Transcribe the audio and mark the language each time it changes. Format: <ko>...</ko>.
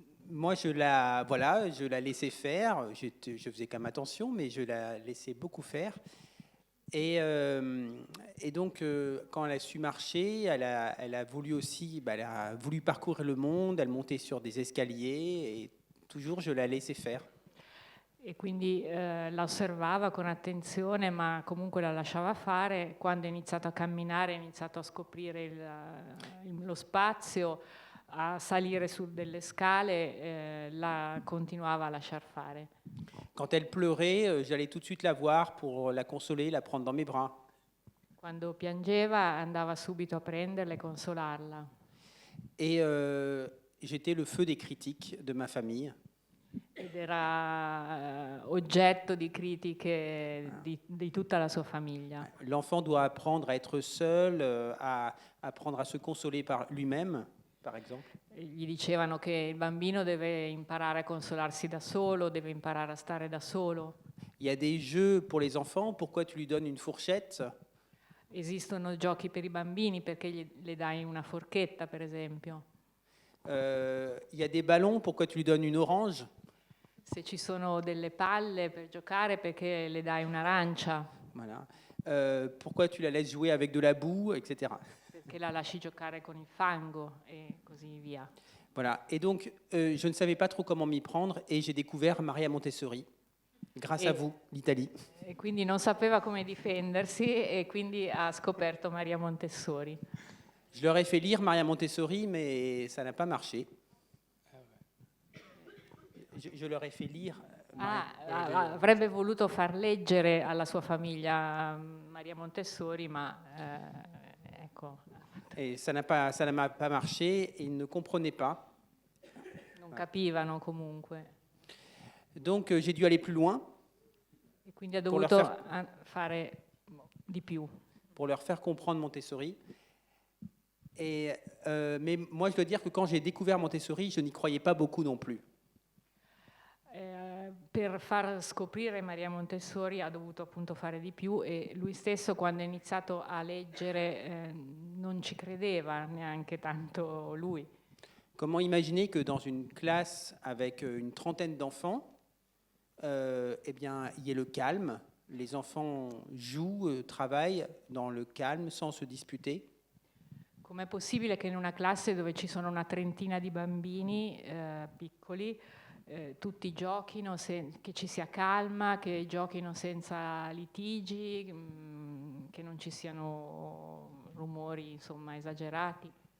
<fr>Moi, je la laissais faire. Je faisais quand même attention, mais je la laissais beaucoup faire. Et donc, quand elle a su marcher, elle a voulu aussi, elle a voulu parcourir le monde. Elle montait sur des escaliers et toujours, je la laissais faire.</fr> <it>E quindi la osservava con attenzione, ma comunque la lasciava fare. Quando è iniziato a camminare, ha iniziato a scoprire lo spazio, a salire su delle scale, la continuava a lasciar fare.</it> <fr>Quand elle pleurait, j'allais tout de suite la voir pour la consoler, la prendre dans mes bras.</fr> <it>Quando piangeva andava subito a prenderla e consolarla.</it> <fr>Et j'étais le feu des critiques de ma famille.</fr> <it>Ed era oggetto di critiche di tutta la sua famiglia.</it> <fr>L'enfant doit apprendre à être seul, à apprendre à se consoler par lui-même, par exemple.</fr> <it>Gli dicevano che il bambino deve imparare a consolarsi da solo, deve imparare a stare da solo.</it> <fr>Il y a des jeux pour les enfants, pourquoi tu lui donnes une fourchette?</fr> <it>Esistono giochi per i bambini, perché le dai una forchetta, per esempio.</it> <fr>Il y a des ballons, pourquoi tu lui donnes une orange?</fr> <it>Se ci sono delle palle per giocare, perché le dai un'arancia,</it> <fr>Voilà. Pourquoi tu la laisses jouer avec de la boue, etc.</fr> <it>perché la lasci giocare con il fango e così via.</it> <fr>Voilà. Et donc, je ne savais pas trop comment m'y prendre et j'ai découvert Maria Montessori, grâce à vous, l'Italie.</fr> <it>E quindi non sapeva come difendersi e quindi ha scoperto Maria Montessori.</it> <fr>Je leur ai fait lire Maria Montessori, mais ça n'a pas marché. Je leur ai fait lire.</fr> <it>Avrebbe voluto far leggere alla sua famiglia Maria Montessori, ma ecco,</it> <fr>Et ça n'a pas marché, ils ne comprenaient pas.</fr> <it>non capivano comunque.</it> <fr>Donc j'ai dû aller plus loin</fr> <it>E quindi ha</it> <fr>Pour leur</fr> <it>dovuto fare di più.</it> <fr>pour leur faire comprendre Montessori. Mais moi, je dois dire que quand j'ai découvert Montessori, je n'y croyais pas beaucoup non plus.</fr> <it>Per far scoprire Maria Montessori ha dovuto appunto fare di più e lui stesso quando ha iniziato a leggere non ci credeva neanche tanto lui.</it> <fr>Comment imaginer que dans une classe avec une trentaine d'enfants, eh bien, il y ait le calme, les enfants jouent, travaillent dans le calme sans se disputer.</fr> <it>Com'è possibile che in una classe dove ci sono una trentina di bambini piccoli tutti giochino, che ci sia calma, che giochino senza litigi, che non ci siano rumori insomma esagerati?</it>